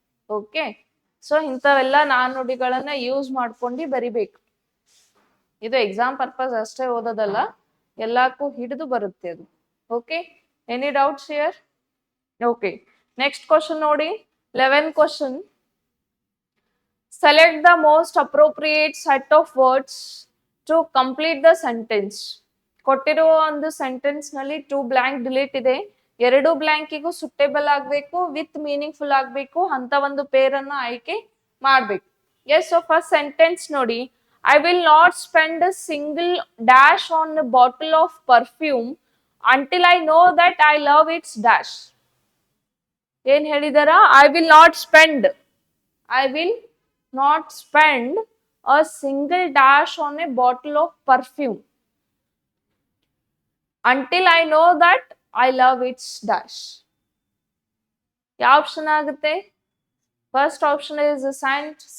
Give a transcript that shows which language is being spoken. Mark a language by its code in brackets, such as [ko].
[kn] Okay, so ಇಂಥವೆಲ್ಲ ನಾನುಡಿಗಳನ್ನ use ಮಾಡ್ಕೊಂಡು ಬರಿಬೇಕು. ಇದು ಎಕ್ಸಾಮ್ ಪರ್ಪಸ್ ಅಷ್ಟೇ ಓದೋದಲ್ಲ, ಎಲ್ಲಕ್ಕೂ ಹಿಡಿದು ಬರುತ್ತೆ ಅದು. [en] Okay, any doubts here? Okay, next question [kn] ನೋಡಿ, [en] 11th question. Select the most appropriate set of words to complete the sentence. [kn] ಕೊಟ್ಟಿರುವ ಒಂದು ಸೆಂಟೆನ್ಸ್ ನಲ್ಲಿ 2 ಬ್ಲಾಂಕ್ ಡಿಲೀಟ್ ಇದೆ. 2 ಬ್ಲಾಂಕಿಗೂ ಸುಟೇಬಲ್ ಆಗ್ಬೇಕು, ವಿತ್ ಮೀನಿಂಗ್ಫುಲ್ ಆಗ್ಬೇಕು ಅಂತ ಒಂದು ಪೇರನ್ನ ಆಯ್ಕೆ ಮಾಡ್ಬೇಕು. [en] yes, so first sentence [kn] ನೋಡಿ, [en] I will not spend a single dash on a bottle of perfume until I know that I love its dash. [kn] ಏನ್ ಹೇಳಿದಾರ? [en] I will not spend, I will not spend a single dash on a bottle of perfume until I know that I love its dash. [kn] ಯಾವ option ಆಗುತ್ತೆ? [en] First option is scent.